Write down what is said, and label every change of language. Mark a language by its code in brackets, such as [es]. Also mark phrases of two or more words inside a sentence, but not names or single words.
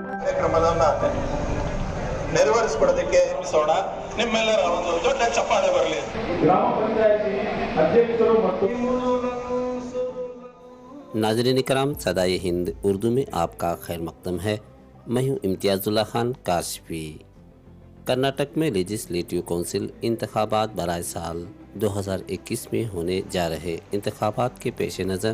[kn] ಕಾರ್ಯಕ್ರಮವನ್ನ ನೆರವೇರಿಸಿಕೊಡೋದಕ್ಕೆ ಶ್ರಮಿಸೋಣ. ನಿಮ್ಮೆಲ್ಲರ ಒಂದು ದೊಡ್ಡ ಚಪ್ಪಾಳೆ ಬರಲಿ. ಗ್ರಾಮ ಪಂಚಾಯತಿ ಅಧ್ಯಕ್ಷರು ಮತ್ತು [ur] ناظرین اکرام، صدائے ہند اردو میں آپ کا خیر مقدم ہے. میں ہوں امتیاز اللہ خان کاشفی۔ کرناٹک میں [en] legislative council [ur] انتخابات برائے سال 2021 میں ہونے جا رہے انتخابات کے پیش نظر